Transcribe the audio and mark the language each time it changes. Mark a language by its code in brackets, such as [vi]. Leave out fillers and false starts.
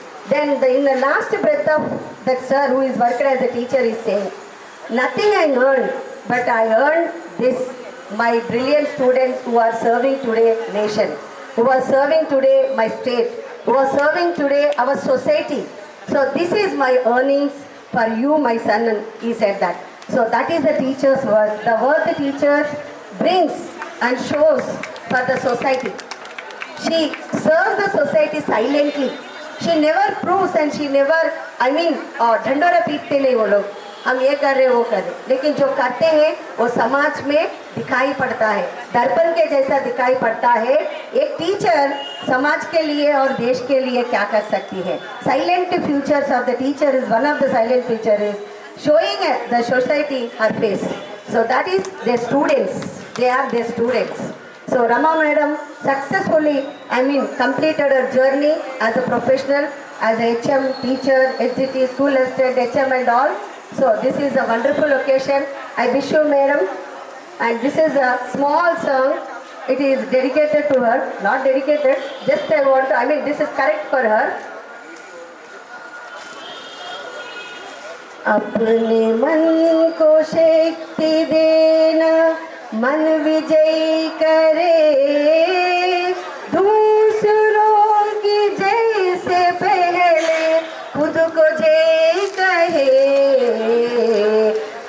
[en] Then in the last breath of that sir who is worked as a teacher is saying, nothing I earned, but I earned this, my brilliant students who are serving today nation, who are serving today my state, who are serving today our society. So this is my earnings for you, my son, and he said that. So that is the teacher's work. The work the teacher brings and shows for the society. She serves the society silently. She never proves and she never, [hi] ढंडोरा पीटते नहीं वो लोग, हम ये कर रहे वो कर रहे, लेकिन जो करते हैं वो समाज में दिखाई पड़ता है, दर्पण के जैसा दिखाई पड़ता है. एक टीचर समाज के लिए और देश के लिए क्या कर सकती है. [en] Silent features of the teacher is one of the silent feature is showing the society her face. So that is their students. They are their students. So Rama Madam successfully, completed her journey as a professional, as a HM, teacher, HGT, school assistant, HM and all. So this is a wonderful occasion. I wish you, Madam. And this is a small song. It is dedicated to her. Not dedicated. Just I want to, this is correct for her. [hi] अपने मन को शक्ति देना, मन विजय करे, दूसरों की जय से पहले खुद को जय कहे.